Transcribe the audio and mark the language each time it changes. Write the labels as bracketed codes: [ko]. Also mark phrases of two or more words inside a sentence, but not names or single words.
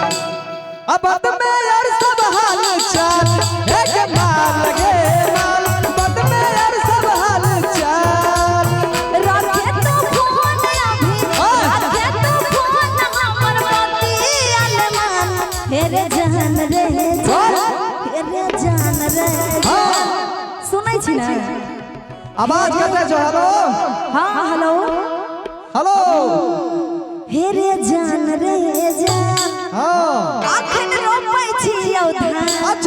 [mai] अब बात में यार सब हाल चाल हे गे माल गे माल बात में यार सब हाल चाल। रखे तो फोन अभी रखे तो फोन हमर पति अलमान हेरे जान रे हेरे जान रे सुनै छी ना आवाज कते छौ? हेलो हाँ हेलो हेलो हेरे जान रे जान हाँ अखन रोपै छी यौ धान अच्छा